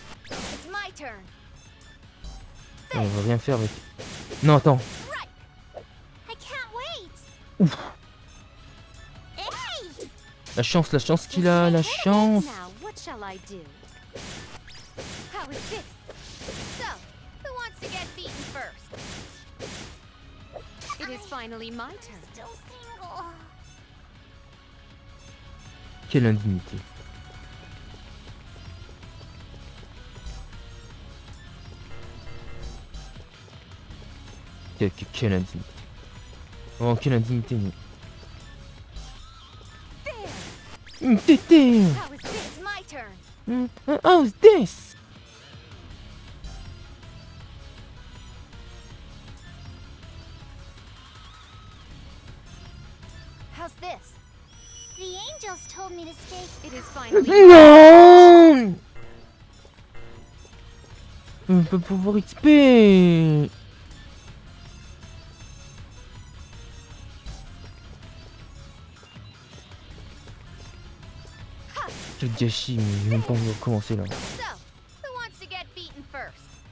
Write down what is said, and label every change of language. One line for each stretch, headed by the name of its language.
English: It's my turn.
French: On va rien faire avec. Non, attends.
English: Right. I can't wait. Ouf. Hey!
French: La chance qu'il a, la chance.
English: Now, what shall I do? How is this? So, who wants to get beaten first? It is finally my turn. Still single.
French: Quelle indignité. Quelle indignité. Oh, quelle indignité.
English: There. Tété. How is this? It's my turn. How's this? How's this? The angels told me to stay. It is finally
French: Non. On peut pouvoir XP. Quel gâchis, mais j'ai même pas envie de recommencer là.
English: So, who wants to get beaten first?